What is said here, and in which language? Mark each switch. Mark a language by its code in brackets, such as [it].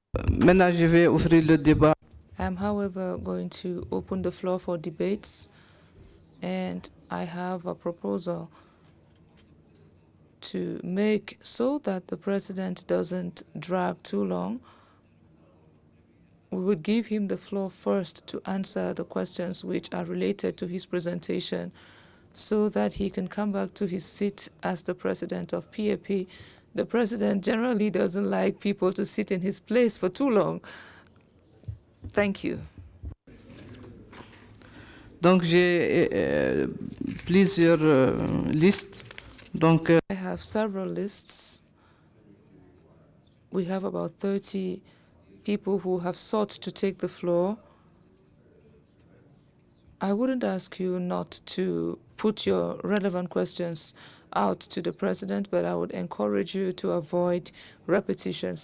[fr] Maintenant, je vais ouvrir le débat. [en] I'm, however, going to open the floor for debates, and I have a proposal to make so that the president doesn't drag too long. We would give him the floor first to answer the questions which are related to his presentation so that he can come back to his seat as the president of PAP. The president generally doesn't like people to sit in his place for too long. Thank you. [fr] Donc j'ai plusieurs listes. Donc [en] I have several lists. We have about 30 people who have sought to take the floor. I wouldn't ask you not to put your relevant questions out to the president, but I would encourage you to avoid repetitions.